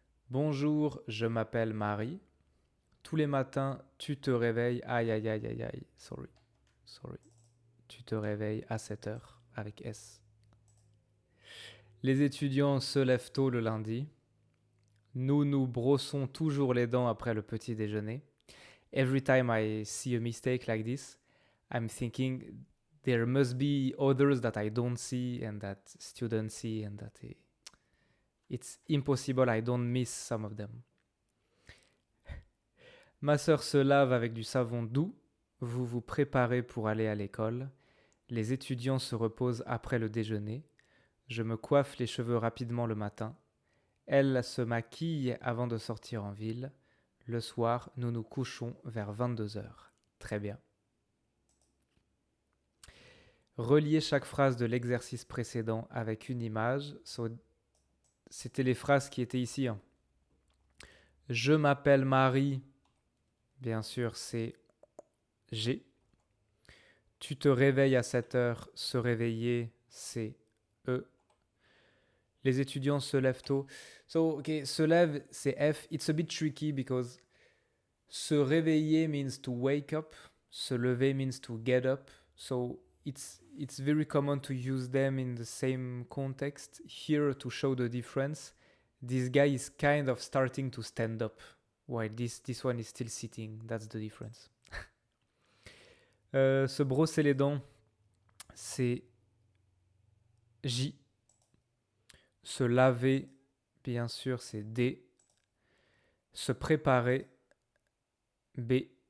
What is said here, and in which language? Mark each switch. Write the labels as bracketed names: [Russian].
[French] Bonjour, je m'appelle Marie. Tous les matins, tu te réveilles, aïe aïe aïe aïe aïe, sorry. Tu te réveilles à 7 heures avec S. Les étudiants se lèvent tôt le lundi. Nous nous brossons toujours les dents après le petit déjeuner. [English] Every time I see a mistake like this, I'm thinking there must be others that I don't see and that students see and that it's impossible I don't miss some of them. [French] Ma sœur se lave avec du savon doux. Vous vous préparez pour aller à l'école. Les étudiants se reposent après le déjeuner. Je me coiffe les cheveux rapidement le matin. Elle se maquille avant de sortir en ville. Le soir, nous nous couchons vers 22 heures. Très bien. Reliez chaque phrase de l'exercice précédent avec une image. C'était les phrases qui étaient ici. Je m'appelle Marie. Bien sûr, c'est G. Tu te réveilles à 7 heures. Se réveiller, c'est E. Les étudiants se lèvent tôt. [English] So, okay, [French] se lève, c'est F. [English] It's a bit tricky because se réveiller means to wake up. Se lever means to get up. So it's very common to use them in the same context. Here, to show the difference, this guy is kind of starting to stand up, while this one is still sitting. That's the difference. [French] Se brosser les dents, c'est J. Se laver, bien sûr, c'est D. Se préparer, B.